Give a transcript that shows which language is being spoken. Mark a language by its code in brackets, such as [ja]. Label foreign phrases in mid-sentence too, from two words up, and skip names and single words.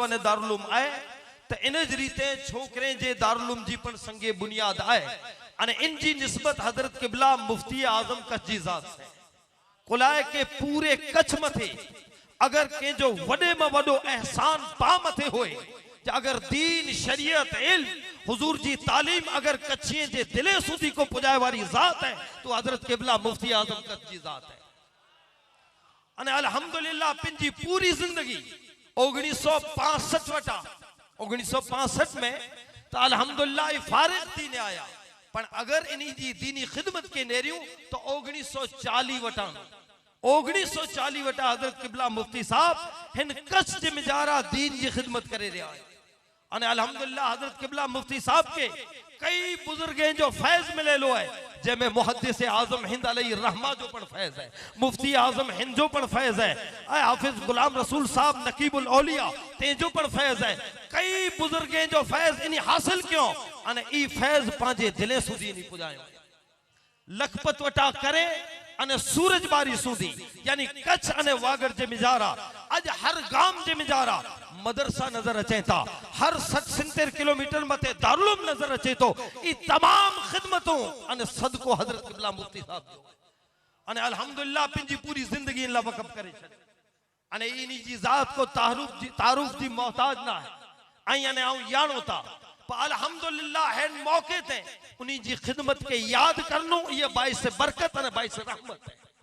[kfr] अने दारुल उलूम आए तो इन रीते छोकरे जे दारुल उलूम जी पण संगे बुनियाद आए अने इन जी निस्बत हजरत क़िबला मुफ्ती आजम कच्छ जी ज़ात से कुलाए के पूरे कच्छ मथे अगर के जो वडे में वडो एहसान पा मथे होए अगर दीन शरीयत इल्म हुजूर जी तालीम अगर कच्छिए जे दिले सुधी को पुजाए वाली ज़ात है तो हजरत क़िबला मुफ्ती आजम कच्छ जी ज़ात है। अने अल्हम्दुलिल्लाह पिंजी पूरी जिंदगी 1965 वटा 1965 में तो अल्हम्दुलिल्लाह फारिग थी ने आया पर अगर इन्हीं जी दीनी खिदमत के नेरियूं तो 1940 वटा 1940 वटा हजरत क़िबला मुफ्ती साहब हिन कच्छ जे मिजारा दीन जी खिदमत करे रहा है अने अल्हम्दुलिल्लाह हजरत किबला मुफ्ती साहब के कई बुजुर्गें जो फैज मिले लो है, जैमें मुहद्दिस आजम हिंद [ar] عليه رحمة [kfr] जो पण फैज है, मुफ्ती आजम हिंद जो पण फैज है, हाफिज गुलाम रसूल साहब नकीबुल औलिया ते जो पण फैज है। कई बुजुर्गें जो फैज इनी हासिल क्यों अने ई फैज पांजे दिले सुधी नहीं पुजायो। लखपत वटा करे अने सूरज बारी सूधी यानी कच्छ अने वागड़ जे मिजारा अज हर गांव जे मिजारा मदरसा नजर अचे था, हर 60-70 किलोमीटर मते दारुल नजर अचे तो। ई तमाम खिदमतों अने सदको हजरत किबला मुफ्ती साहब जो अने अल्हम्दुलिल्लाह पिंजी पूरी जिंदगी इन ला वक़फ करे छे अने इनी जी जात को तारुफ दी मोहताज ना है। आई अने आऊं यानो था पर अल्हम्दुलिल्लाह है मौके ते उन्हीं जी खिदमत के याद करनो ये बाइस बरकत अने बाइस रहमत है।